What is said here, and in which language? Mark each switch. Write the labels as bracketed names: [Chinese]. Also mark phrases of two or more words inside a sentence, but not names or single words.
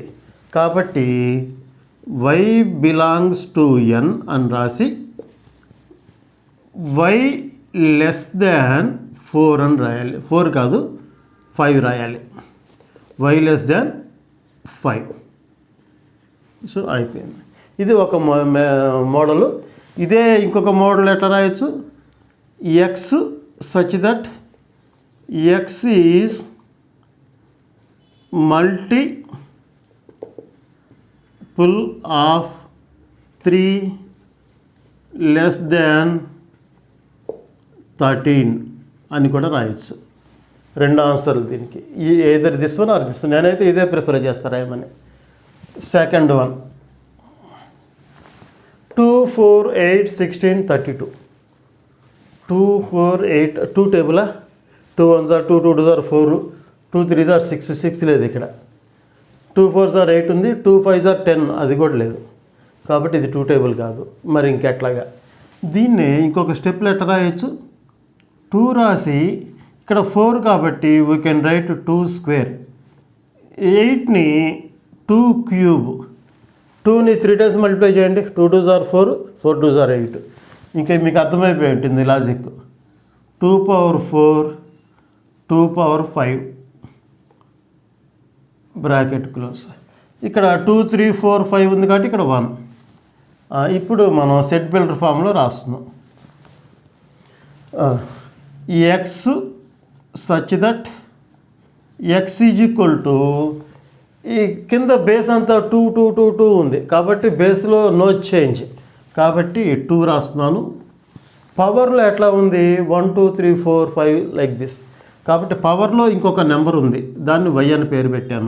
[Telugu] కాబట్టి [English] y belongs to n [Telugu] అని రాసి [English] y less than 4 [Telugu] అని రాయాలి. 4 కాదు 5 రాయాలి. [English] y less than 5. [Telugu] సో అయిపోయింది. ఇది ఒక మోడలు. ఇదే ఇంకొక మోడల్ ఎట్లా రాయొచ్చు? [English] x such that x is multiple of 3 less than 13 [Telugu] అని కూడా రాయొచ్చు. [English] 2 [Telugu] ఆన్సర్లు దీనికి. [English] ఈ either this one or this one. [Telugu] నేనైతే ఇదే ప్రిఫర్ చేస్తాను రాయమని. [English] second one [Telugu] 2 4 8 16 32. 2 4 8 2 టేబులా? [English] 2 1s are 2, 2 2s are 4, 2 3s are 6, 6 [Telugu] లేదు ఇక్కడ. [English] 2 4s are 8 ఉంది, 2 5s are 10 [Telugu] అది కూడా లేదు. కాబట్టి ఇది 2 టేబుల్ కాదు. మరి ఇంకెట్లాగా దీన్ని ఇంకొక స్టెప్లో ఎట్లా రాయొచ్చు? 2 రాసి ఇక్కడ 4 కాబట్టి [English] we can write 2 square. [Telugu] 8ని 2 క్యూబ్. 2ని 3 టైమ్స్ మల్టిప్లై చేయండి. [English] 2 2s are 4, 4 2s are 8. [Telugu] ఇంకా మీకు అర్థమైపోయి ఉంటుంది లాజిక్. [English] 2 power 4, 2 power 5 bracket close. [Telugu] ఇక్కడ 2 3 4 5 ఉంది కాబట్టి ఇక్కడ 1. ఇప్పుడు మనం [English] set builder form [Telugu] రాస్తున్నాం. [English] x such that x is equal to, [Telugu] ఈ కింద బేస్ అంతా 2 2 2 2 ఉంది కాబట్టి బేస్లో [English] no change [Telugu] కాబట్టి 2 రాస్తున్నాను. పవర్లో ఎట్లా ఉంది? 1 2 3 4 5 [English] like this. [Telugu] కాబట్టి పవర్లో ఇంకొక నెంబర్ ఉంది, దాన్ని y అని పేరు పెట్టాను.